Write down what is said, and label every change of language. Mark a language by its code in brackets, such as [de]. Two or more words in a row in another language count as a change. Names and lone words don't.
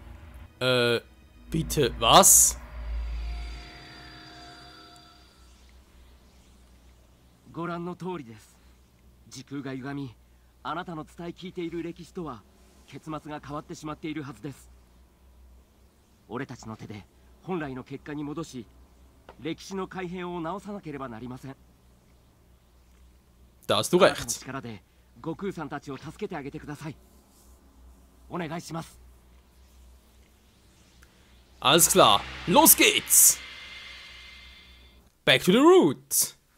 [de] Bitte, was? [ja] ご覧の通りです。時空が歪み、あなたの伝え聞いている歴史とは結末が変わってしまっているはずです。俺たちの手で本来の結果に戻し、歴史の改変を直さなければなりません。 [de] Da hast du [ja] あなたの [de] recht. [ja] 力で悟空さんたちを助けてあげてください。お願いします。 [de] Alles klar. Los geht's. [en] Back to the root.